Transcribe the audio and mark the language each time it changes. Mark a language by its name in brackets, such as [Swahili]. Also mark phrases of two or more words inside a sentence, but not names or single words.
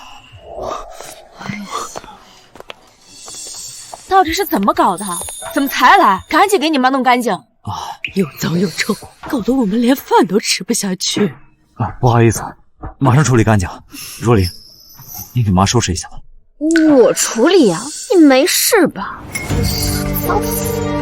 [Chinese] 到底是怎麼搞的？怎麼才來？趕緊給你媽弄乾淨！又髒又臭，搞得我們連飯都吃不下去。不好意思，馬上處理乾淨。若離，你給媽收拾一下吧。我處理啊？你沒事吧？髒死！